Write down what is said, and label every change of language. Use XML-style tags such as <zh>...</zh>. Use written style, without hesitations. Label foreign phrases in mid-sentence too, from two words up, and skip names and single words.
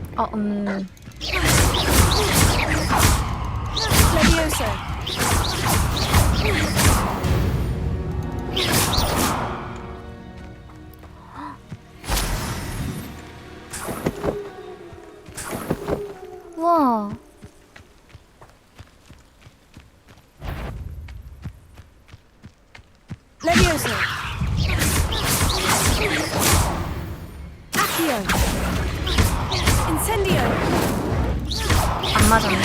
<ko>Levioso. 우와. Levioso. Accio. Incendio. 안 맞았네.</ko>